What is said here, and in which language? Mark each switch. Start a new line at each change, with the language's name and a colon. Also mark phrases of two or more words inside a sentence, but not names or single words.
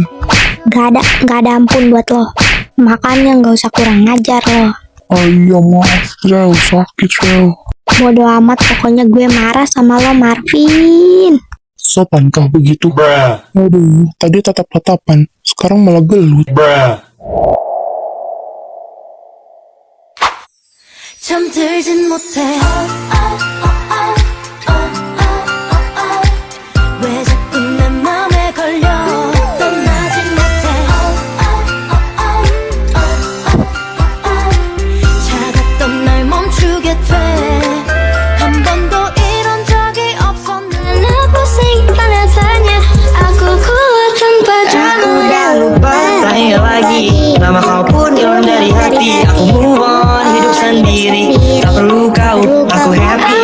Indonesian: Gak ada ampun buat lo. Makanya nggak usah kurang ngajar lo. Iya maaf Shell, sakit Shell. Bodo amat, pokoknya gue marah sama lo Marvin. Sopankah begitu? Aduh, tadi tatap-tatapan, sekarang malah gelut.
Korean: 잠들진 못해 왜 자꾸 내 맘에 걸려 떠나지 못해 차갔던 날 멈추게 돼 한 번도 이런 적이 없었는데
Indonesian: pusing pada tanya aku kuat tanpa Aku udah lupa, tanya lagi. Nama kau pun hilang dari hati. Aku
English: move on,
Indonesian: hidup sendiri. Tak perlu kau, aku happy.